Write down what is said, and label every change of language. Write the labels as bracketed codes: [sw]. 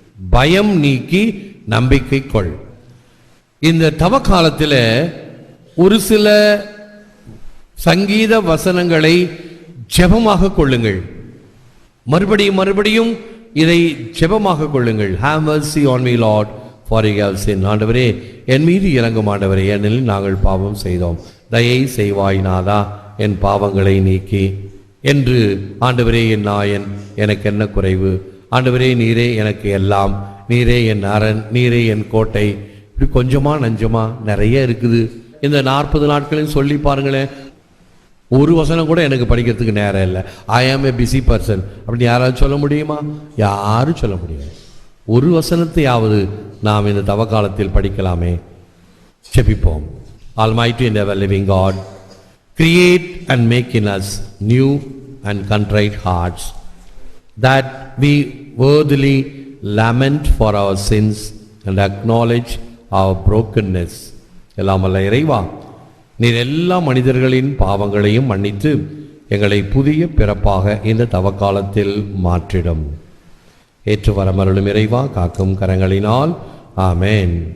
[ta] பயம் நீக்கி நம்பிக்கை கொள். இந்த தவ காலத்தில் ஒரு சில சங்கீத வசனங்களை ஜெபமாக கொள்ளுங்கள். மறுபடியும் மறுபடியும் இதை ஜெபமாக கொள்ளுங்கள். [en] Have mercy on me Lord, for I have sinned. [ta] ஆண்டவரே என் மீது இறங்கும் ஆண்டவரே, ஏனெனில் நாங்கள் பாவம் செய்தோம். தயை செய்வாய் நாதா என் பாவங்களை நீக்கி என்று. ஆண்டவரே என் நாயன், எனக்கு என்ன குறைவு? ஆண்டவரே நீரே எனக்கு எல்லாம், நீரே என் அரண், நீரே என் கோட்டை. இப்படி கொஞ்சமா நஞ்சமா நிறைய இருக்குது. இந்த 40 நாட்களையும் சொல்லி பாருங்களேன். ஒரு வசனம் கூட எனக்கு படிக்கிறதுக்கு நேரம் இல்லை. [en] I am a busy person [ta] அப்படின்னு யாராவது சொல்ல முடியுமா? யாரும் சொல்ல முடியாது. ஒரு வசனத்தையாவது நாம் இந்த தவ காலத்தில் படிக்கலாமே. ஜெபிப்போம். [en] Almighty and ever living God, create and make in us new and contrite hearts, that we worthily lament for our sins and acknowledge our brokenness. [ta] எல்லாம் வல்ல இறைவா, நீர் எல்லா மனிதர்களின் பாவங்களையும் மன்னித்து எங்களை புதிய பிறப்பாக இந்த தவக்காலத்தில் மாற்றிடும். ஏற்று வரமருளும் இறைவா, காக்கும் கரங்களினால். ஆமென்.